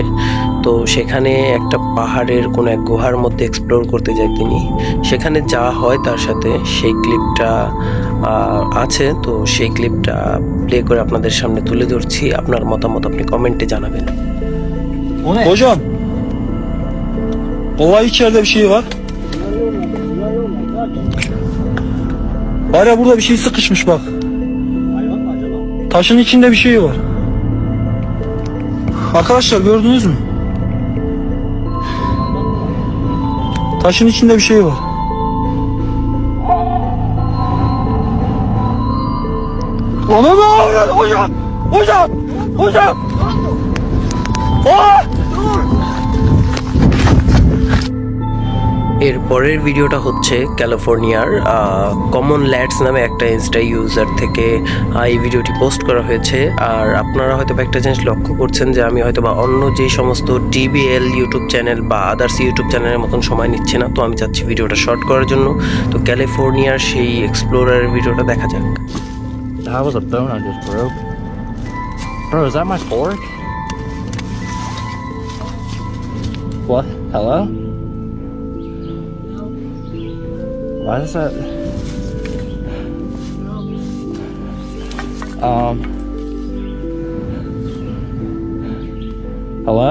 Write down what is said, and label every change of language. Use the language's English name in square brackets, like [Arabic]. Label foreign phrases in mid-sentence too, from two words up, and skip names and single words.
[Bangla] তো সেখানে একটা পাহাড়ের কোনো এক গুহার মধ্যে এক্সপ্লোর করতে যায় তিনি। সেখানে যা হয় তার সাথে সেই ক্লিপটা আছে। তো সেই ক্লিপটা প্লে করে আপনাদের সামনে তুলে ধরছি। আপনার মতামত আপনি কমেন্টে জানাবেন। [Turkish] Hocam, olay içeride bir şey var. Var ya burada bir şey sıkışmış bak. Taşın içinde bir şey var. Arkadaşlar gördünüz mü? Taşın içinde bir şey var. Ona ne oluyor? Hocam! Hocam! Hocam! Aa! [Bangla] এর পরের ভিডিওটা হচ্ছে ক্যালিফোর্নিয়ার কমন ল্যাডস নামে একটা ইনস্টা ইউজার থেকে এই ভিডিওটি পোস্ট করা হয়েছে। আর আপনারা হয়তো একটা জিনিস লক্ষ্য করছেন যে আমি হয়তো বা অন্য যে সমস্ত টিবিএল ইউটিউব চ্যানেল বা আদার্স ইউটিউব চ্যানেলের মতন সময় নিচ্ছে না। তো আমি চাচ্ছি ভিডিওটা শর্ট করার জন্য। তো ক্যালিফোর্নিয়ার সেই এক্সপ্লোরারের ভিডিওটা দেখা যাক। [English] That was a bone I just broke. Bro, is that my fork? What? Hello? Why is that? Hello?